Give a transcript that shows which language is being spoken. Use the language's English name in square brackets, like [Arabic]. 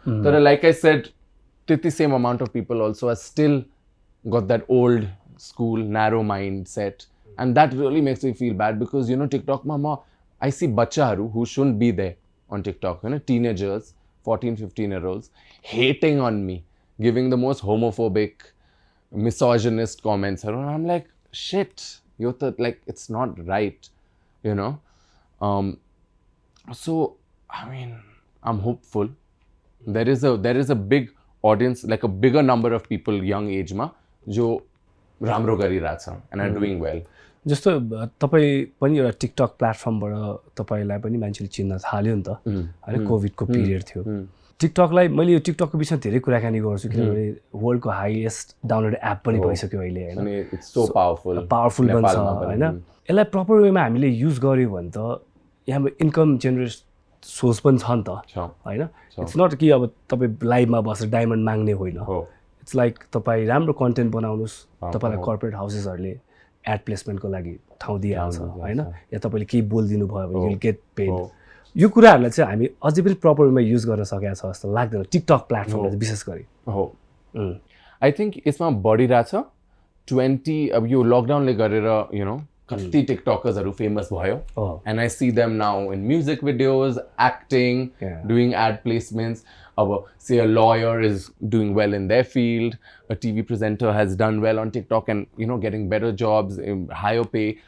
[English] But like I said, the same amount of people also are still got that old school narrow mindset, and that really makes me feel bad because, you know, TikTok mama, I see bachaharu who shouldn't be there on TikTok, you know, teenagers, 14-15-year-olds hating on me, giving the most homophobic, misogynist comments, and I'm like, shit, you're like, it's not right, you know. So I mean, I'm hopeful. There is a big audience, like a bigger number of people young age ma [Nepali] जो राम्रो गरिरहेछ [English] and are doing well. [Nepali] जस्तो तपाईँ पनि एउटा TikTok प्लेटफर्मबाट तपाईँलाई पनि मान्छेले चिन्न थाल्यो नि त हैन, कोभिडको पिरियड थियो। टिकटकलाई मैले यो टिकटकको विषयमा धेरै कुराकानी गर्छु किनभने वर्ल्डको हाईएस्ट डाउनलोड एप पनि भइसक्यो अहिले हैन। [English] it's so [Nepali] पावरफुल बन्छ हैन। यसलाई प्रपर वेमा हामीले युज गर्यो भने त यहाँ इन्कम जेनेरेट सोर्स पनि छ नि त हैन। इट्स नट कि अब तपाईँ लाइभमा बसेर डायमन्ड माग्ने होइन। इट्स लाइक तपाईँ राम्रो कन्टेन्ट बनाउनुहोस्, तपाईँलाई कर्पोरेट हाउसेसहरूले एड प्लेसमेन्टको लागि ठाउँ दिइहाल्छ हैन, या तपाईँले केही बोलिदिनु भयो भने [English] You will get paid. [Nepali] यो कुराहरूलाई चाहिँ हामी अझै पनि प्रपर वेमा युज गर्न सकेका छ जस्तो लाग्दैन टिकटक प्लेटफर्मले विशेष गरी। हो, आई थिङ्क यसमा बढिरहेछ 20 अब यो लकडाउनले गरेर यु नो कति टिकटकर्सहरू फेमस भयो, [English] And I see them now in music videos, acting, doing ad placements. अब say a lawyer is doing well in their field, a TV presenter has done well on TikTok and, you know, getting better jobs, higher pay.